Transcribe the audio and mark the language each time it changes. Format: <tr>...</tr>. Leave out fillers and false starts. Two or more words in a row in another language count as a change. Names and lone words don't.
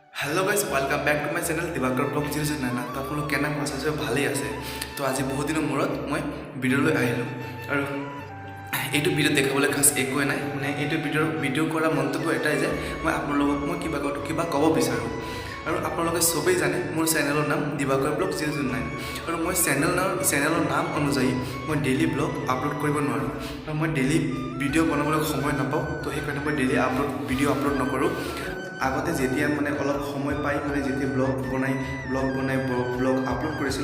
<en>hello guys welcome back to my channel</en> <as>दिवाकर ब्लॉग 009</as> <hi>तो आप लोग</hi> <as>केना আছে যে ভালেই আছে তো আজি বহুত দিনৰ মূৰত মই ভিডিঅ'লৈ আহিলোঁ আৰু এইটো ভিডিঅ' দেখাবলৈ খাস একোৱে নাই মানে এইটো ভিডিঅ' কৰা মন্তব্য এটাই যে মই আপোনালোকক মই কিবা ক'ব বিচাৰোঁ আৰু আপোনালোকে সবেই জানে মোৰ চেনেলৰ নাম দিৱাকৰ ব্লগ 009 আৰু মই চেনেলৰ নাম অনুযায়ী মই ডেইলি ব্লগ আপলোড কৰিব নোৱাৰোঁ আৰু মই ডেইলি ভিডিঅ' বনাবলৈ সময় নাপাওঁ তো সেইকাৰণে মই ডেইলি ভিডিঅ' আপলোড নকৰোঁ আগতে যেতিয়া মানে অলপ সময় পাই মানে যেতিয়া ব্লগ বনাই ব্লগ আপলোড কৰিছিলোঁ</as>